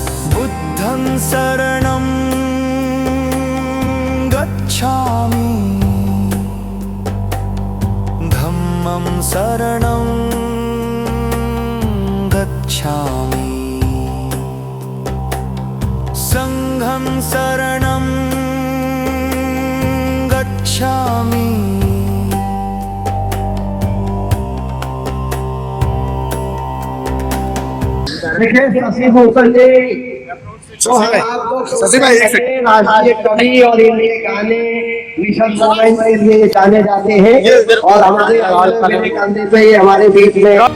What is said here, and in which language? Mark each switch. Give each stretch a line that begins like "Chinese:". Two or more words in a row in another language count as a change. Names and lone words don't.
Pali: बुद्धं शरणं गच्छामि, धम्मं शरणं गच्छामि, संघं शरणं गच्छामि।
Hindi: देखिए शशि भूषण जी तो शशि भाई राष्ट्रीय कवि और इनके गाने
English: mission moment
Hindi: के लिए जाने जाते हैं और हमारे कंधे पे हमारे बीच में